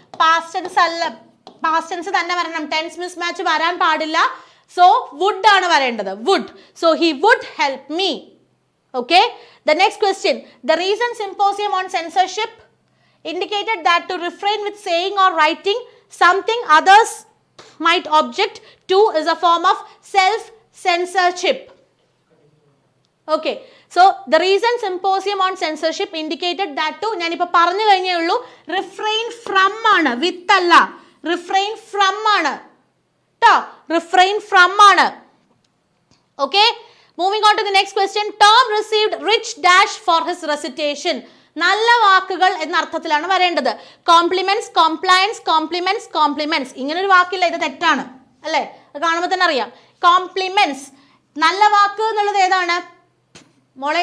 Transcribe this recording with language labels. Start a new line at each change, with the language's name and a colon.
English: Past tense
Malayalam: അല്ല,
English: past tense
Malayalam: തന്നെ വരണം.
English: Tense mismatch
Malayalam: വരാൻ പാടില്ല.
English: So would
Malayalam: ആണ് വരേണ്ടത്.
English: Would. So he would help me. Okay. The next question. The recent symposium on censorship indicated that to refrain with saying or writing something others might object to is a form of self-censorship. Okay, so the recent symposium on censorship indicated that to
Malayalam: ഞാനിപ്പോൾ പറഞ്ഞു കഴിഞ്ഞേ ഉള്ളൂ,
English: refrain from ആണ്, with അല്ല, refrain from ആണ് ട്ടോ, refrain from ആണ്. Okay, moving on to the next question. Tom received rich dash for his recitation.
Malayalam: നല്ല വാക്കുകൾ എന്ന അർത്ഥത്തിലാണ് വരേണ്ടത്. Compliments, compliance, compliments, compliments. ഇങ്ങനെ ഒരു വാക്കില്ല, ഇത് തെറ്റാണ് അല്ലേ? അത് കാണുമ്പോൾ തന്നെ അറിയാം. കോംപ്ലിമെന്റ്സ്, നല്ല വാക്ക് എന്നുള്ളത് ഏതാണ് മോളെ?